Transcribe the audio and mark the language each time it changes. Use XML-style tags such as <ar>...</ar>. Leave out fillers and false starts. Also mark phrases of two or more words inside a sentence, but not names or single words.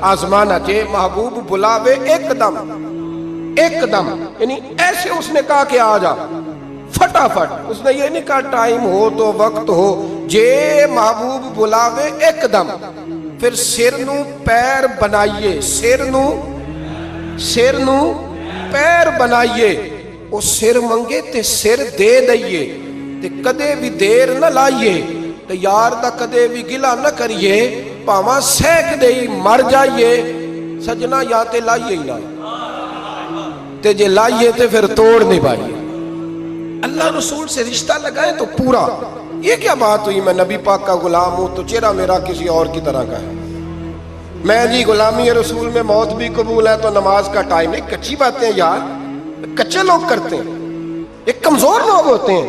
<ur>آزمانا چاہے محبوب بلاوے ایک دم, ایک دم, یعنی ایسے اس نے کہا کہ آ جا فٹافٹ. اس نے یہ نہیں کہا ٹائم ہو تو وقت ہو,</ur> <pa>جے محبوب بلاوے ایک دم. پھر سر نو پیر بنائیے, سر نو پیر بنائیے. وہ سر منگے تے سر دے دئیے, تے کدے بھی دیر نہ لائیے, تے یار دا کدے بھی گلا نہ کریے, پاواں سیک دے مر جائیے. سجنا یا تے لائیے ہی نہ, تے جے لائیے تے پھر توڑ نہیں پائیے.</pa> <ur>اللہ رسول سے رشتہ لگائیں تو پورا. یہ کیا بات ہوئی میں نبی پاک کا غلام ہوں تو چہرہ میرا کسی اور کی طرح کا ہے. میں جی غلامی رسول میں موت بھی قبول ہے تو نماز کا ٹائم نہیں. کچی باتیں یار, کچے لوگ کرتے ہیں, ایک کمزور لوگ ہوتے ہیں.</ur>